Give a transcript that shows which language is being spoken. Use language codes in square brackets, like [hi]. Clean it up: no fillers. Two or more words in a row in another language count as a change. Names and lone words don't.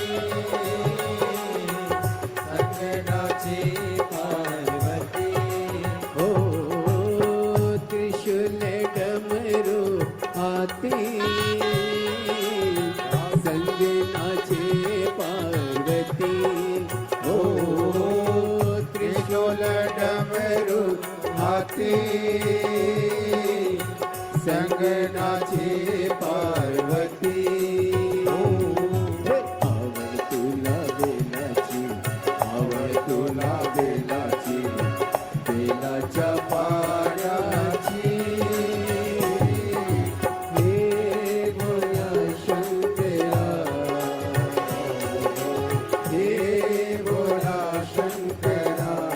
[hi] संग नाचे पार्वती, हो त्रिशूल डमरू हाथी, संग नाचे पार्वती, हो त्रिशूल डमरू हाथी, संग नाचे पार्वती, [mr] आवड तुला बेलाची, आवड तुला बेलाची, बेलाच्या पाण्याची, हे भोला शंकरा, हे भोला शंकरा.